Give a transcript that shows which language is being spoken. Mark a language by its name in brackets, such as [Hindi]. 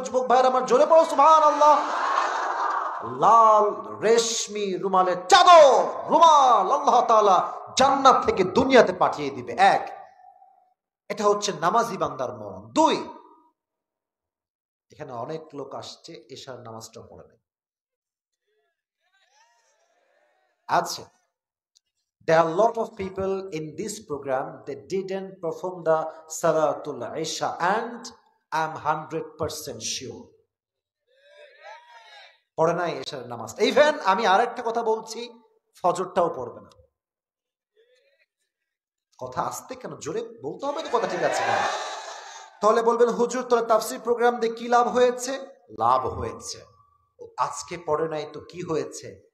[Bangla] যুবক ভাইরা আমার, জোরে পড়ো সুবহানাল্লাহ। লাল রেশমি রুমালের চাদর, রুমাল আল্লাহ তাআলা জান্নাত থেকে দুনিয়াতে পাঠিয়ে দিবে। এক, এটা হচ্ছে নামাজি বান্দার মরণ। 2, এখানে অনেক লোক আসছে এশার নামাজটা পড়ে নাই। [English] আচ্ছা, there are a lot of people in this program that didn't perform the Salatul Isha, and I'm 100% sure [Bangla] পড়ে নাই এশার নামাজ। ইভেন আমি আরেকটা কথা বলছি, ফজরটাও পড়বে না। কথা আসতে কেন, জোরে বলতে হবে তো, কথা ঠিক আছে না? তাহলে বলবেন হুজুর তোরা তাফসীর প্রোগ্রাম দিয়ে কি লাভ হয়েছে? লাভ হয়েছে, আজকে পড়ে নাই তো কি হয়েছে?